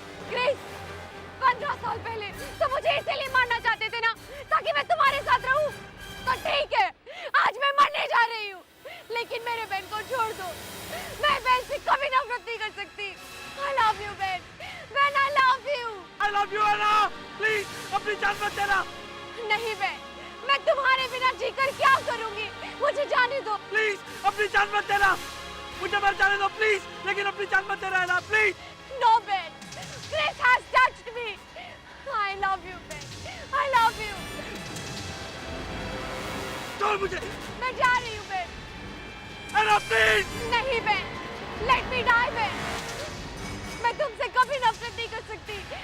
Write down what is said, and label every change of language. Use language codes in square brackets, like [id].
[hi] Chris 15 साल पहले तो मुझे इसीलिए मारना चाहते थे ना, ताकि मैं तुम्हारे साथ रहूं। तो ठीक है, आज मैं मरने जा रही हूँ, लेकिन मेरे बेन को छोड़ दो। मैं बेन से कभी नफरत नहीं कर सकती। [en] I love you बेन। बेन I love you। I love you अन्ना। [hi] Please अपनी जान मत देना। नहीं बेन, मैं तुम्हारे बिना जीकर क्या करूंगी? मुझे जाने दो। प्लीज अपनी जान मत देना। मुझे मर जाने दो प्लीज, लेकिन अपनी जान मत देना अन्ना, please. [en] No Ben, Chris has touched me. I love you Ben, I love you. [hi] छोड़ मुझे। मैं जा रही हूँ Ben. Anna please. नहीं [en] Ben, let me die Ben. [hi] मैं तुमसे कभी नफरत नहीं कर सकती।